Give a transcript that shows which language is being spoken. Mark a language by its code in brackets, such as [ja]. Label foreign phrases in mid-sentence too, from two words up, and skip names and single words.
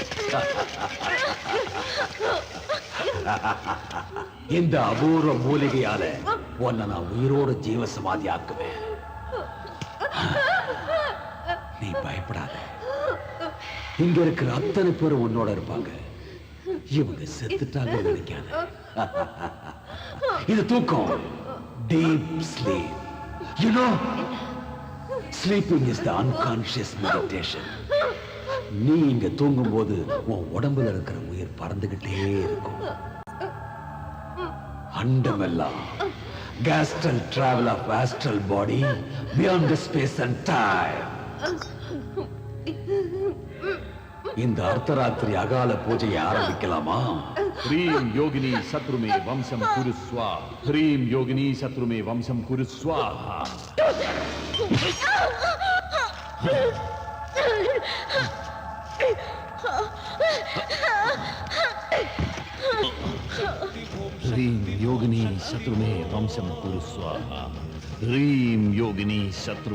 [ta] இந்த அபூர்வ மூலிகையால உன்னை நான் உயிரோடு ஜீவ சமாதி ஆக்குவேன் நீ பயப்படாத இங்க இருக்கிற அத்தனை பேரும் உன்னோட இருப்பாங்க இவங்க செத்துட்டாங்க நினைக்காத இது தூக்கம் [en] deep sleep you know sleeping is the unconscious meditation [ta] நீ இங்க தூங்கும் போது உன் உடம்புல இருக்கிற உயிர் பறந்துகிட்டே இருக்கும் அண்டமெல்லாம் [en] astral travel of astral body beyond the space and time [ta] இந்த அர்த்தராத்திரி அகால பூஜையை ஆரம்பிக்கலாமா [sa] ह्रीं योगिनी शत्रु में वंशम कुरु स्वाहा ह्रीं योगिनी शत्रु में वंशम कुरु स्वाहा ह्रीं योगिनी शत्रु में वंशम कुरु स्वाहा ह्रीं योगिनी शत्रु